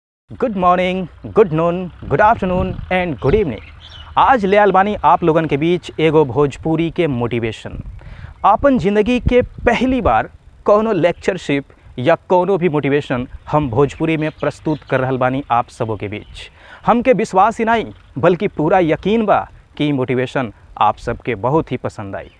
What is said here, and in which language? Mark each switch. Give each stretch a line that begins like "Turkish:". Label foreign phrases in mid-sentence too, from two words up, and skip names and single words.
English: good morning, good noon, good afternoon and good evening.
Bhojpuri: आज ले आइल बानी आप लोगन के बीच एगो भोजपुरी के मोटिवेशन। आपन ज़िंदगी के पहली बार कौनो लेक्चरशिप या कौनो भी मोटिवेशन हम भोजपुरी में प्रस्तुत कर रहल बानी आप सबों के बीच। हमके विश्वास ही नहीं बल्कि पूरा यकीन बा कि मोटिवेशन आप सबके बहुत ही पसंद आई।